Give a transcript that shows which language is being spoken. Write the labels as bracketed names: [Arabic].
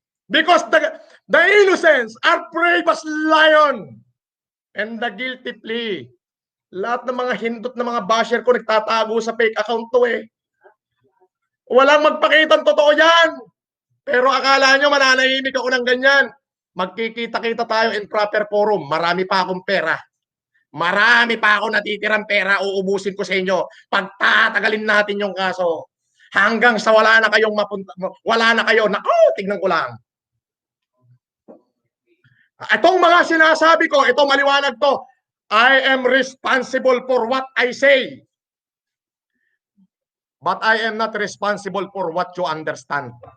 [English] Because the innocents are brave as lion and the guilty plea. [Filipino] Lahat ng mga hindot na mga basher ko nagtatago sa fake account to eh. Walang magpakitang totoo yan. Pero akala nyo mananahimik ako ng ganyan. Magkikita-kita tayo [English] in proper forum. [Filipino] Marami pa akong pera. Marami pa ako natitirang pera, uubusin ko sa inyo. Pagtatagalin natin yung kaso. Hanggang sa wala na kayong mapunta, wala na kayo. Tignan ko lang. Itong mga sinasabi ko, ito maliwanag to. [English] I am responsible for what I say. But I am not responsible for what you understand.